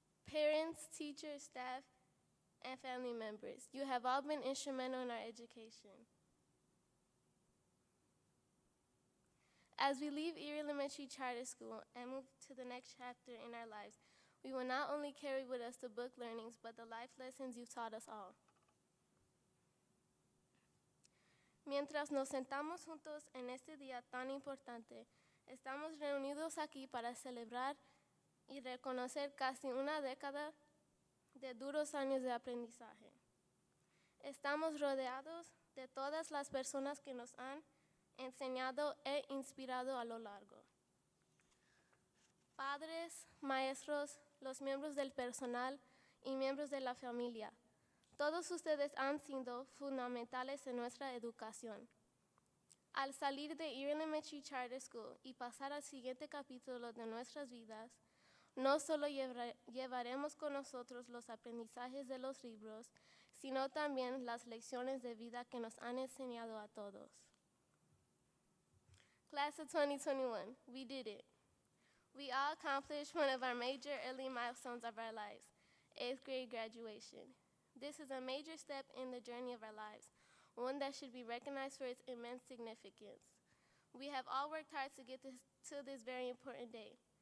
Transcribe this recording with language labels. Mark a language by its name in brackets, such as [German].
[English] Parents, teachers, staff, and family members, you have all been instrumental in our education. As we leave Erie Elementary Charter School and move to the next chapter in our lives, we will not only carry with us the book learnings, but the life lessons you've taught us all. [Spanish] Mientras nos sentamos juntos en este día tan importante, estamos reunidos aquí para celebrar y reconocer casi una década de duros años de aprendizaje. Estamos rodeados de todas las personas que nos han enseñado e inspirado a lo largo. Padres, maestros, los miembros del personal y miembros de la familia. Todos ustedes han sido fundamentales en nuestra educación. Al salir de Erie Elementary Charter School y pasar al siguiente capítulo de nuestras vidas, no solo llevaremos con nosotros los aprendizajes de los libros, sino también las lecciones de vida que nos han enseñado a todos. [English] Class of 2021, we did it. We all accomplished one of our major early milestones of our lives, 8th grade graduation. This is a major step in the journey of our lives, one that should be recognized for its immense significance. We have all worked hard to get to this very important day.